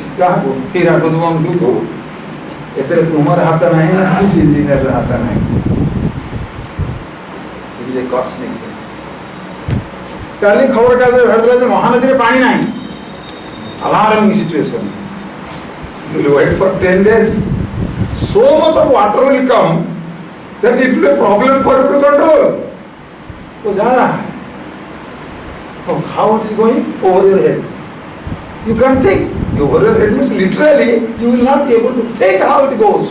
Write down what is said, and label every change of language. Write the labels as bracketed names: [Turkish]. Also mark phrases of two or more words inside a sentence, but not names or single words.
[Odia] କାହାକୁ? ହୀରାକୁଦ ବନ୍ଧୁକୁ। ଏଥିରେ ତୁମର ହାତ ନାହିଁ ନା ଚିଫ୍ ଇଞ୍ଜିନିୟରର ହାତ ନାହିଁ। [English] It is a cosmic process. [Odia] କାଲି ଖବରକାଗଜରେ ବାହାରିଥିଲା ଯେ ମହାନଦୀରେ ପାଣି ନାହିଁ, [English] alarming situation. You will wait for 10 days. So much of water will come that it will be a problem for you to control. Oh, how it is going? Over your head. You can't think. Over your head means literally you will not be able to think how it goes.